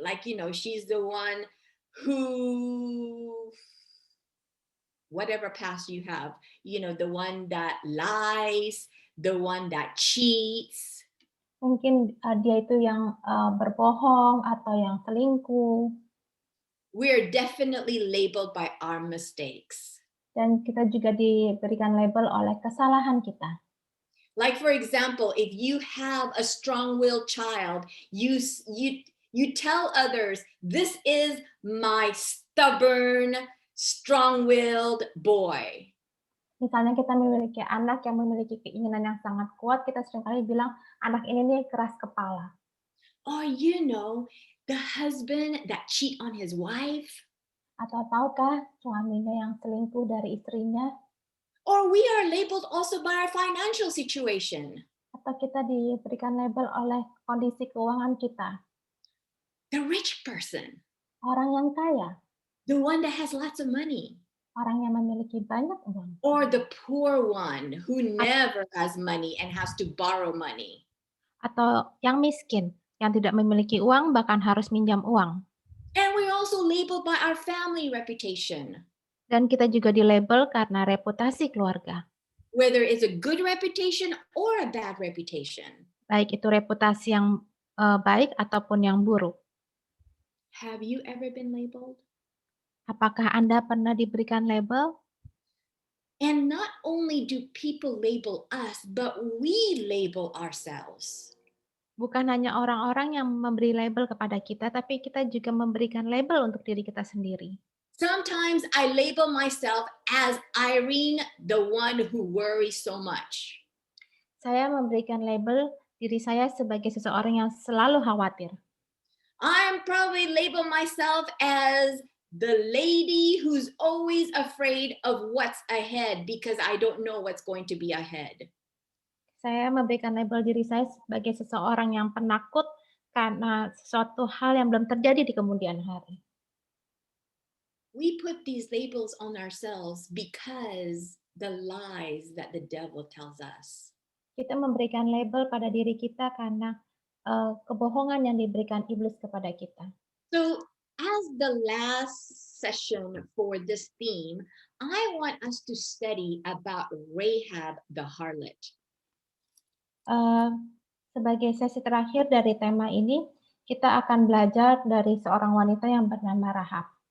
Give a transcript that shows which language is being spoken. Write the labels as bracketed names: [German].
[English] Like, you know, she's the one who, whatever past you have, you know, the one that lies, the one that cheats. [Indonesian] Mungkin dia itu yang berbohong atau yang selingkuh. [English] We're definitely labeled by our mistakes. [Indonesian] Dan kita juga diberikan label oleh kesalahan kita. [English] Like, for example, if you have a strong-willed child, you tell others, this is my stubborn, strong-willed boy. [Indonesian] Misalnya kita memiliki anak yang memiliki keinginan yang sangat kuat, kita seringkali bilang, anak ini nih keras kepala. [English] Or, the husband that cheat on his wife. [Indonesian] Atau tahukah suaminya yang selingkuh dari istrinya? [English] Or we are labeled also by our financial situation. [Indonesian] Atau kita diberikan label oleh kondisi keuangan kita. [English] The rich person. [Indonesian] Orang yang kaya. [English] The one that has lots of money. [Indonesian] Orang yang memiliki banyak uang. [English] Or the poor one who never has money and has to borrow money. [Indonesian] Atau yang miskin, yang tidak memiliki uang bahkan harus minjam uang. [English] And we're also labeled by our family reputation. [Indonesian] Dan kita juga dilabel karena reputasi keluarga. [English] Whether it's a good reputation or a bad reputation. [Indonesian] Baik itu reputasi yang baik ataupun yang buruk. [English] Have you ever been labeled? [Indonesian] Apakah Anda pernah diberikan label? [English] And not only do people label us, but we label ourselves. [Indonesian] Bukan hanya orang-orang yang memberi label kepada kita, tapi kita juga memberikan label untuk diri kita sendiri. [English] Sometimes I label myself as Irene, the one who worries so much. [Indonesian] Saya memberikan label diri saya sebagai seseorang yang selalu khawatir. [English] I'm probably label myself as the lady who's always afraid of what's ahead because I don't know what's going to be ahead. [Indonesian] Saya memberikan label diri saya sebagai seseorang yang penakut karena sesuatu hal yang belum terjadi di kemudian hari. [English] We put these labels on ourselves because the lies that the devil tells us. [Indonesian] Kita memberikan label pada diri kita karena kebohongan yang diberikan iblis kepada kita. [English] So, as the last session for this theme, I want us to study about Rahab the harlot. [Indonesian] Sebagai sesi terakhir dari tema ini, kita akan belajar dari seorang wanita yang bernama Rahab.